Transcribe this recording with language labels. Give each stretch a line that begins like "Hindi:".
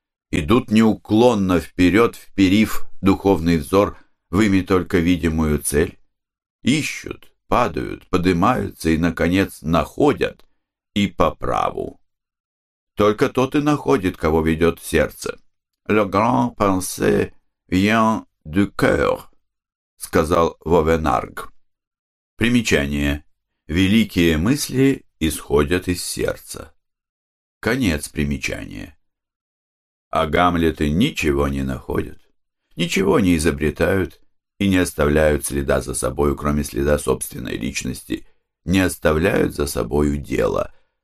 Russian: идут неуклонно вперед, вперив духовный взор в ими только видимую цель, ищут, падают, поднимаются и, наконец, находят и по праву. Только тот и находит, кого ведет сердце.
French: «Le grand pensé vient du cœur», —
Russian: сказал
French: Вовенарг.
Russian: Примечание. Великие мысли исходят из сердца. Конец примечания. А гамлеты ничего не находят, ничего не изобретают и не оставляют следа за собою, кроме следа собственной личности, не оставляют за собою дела.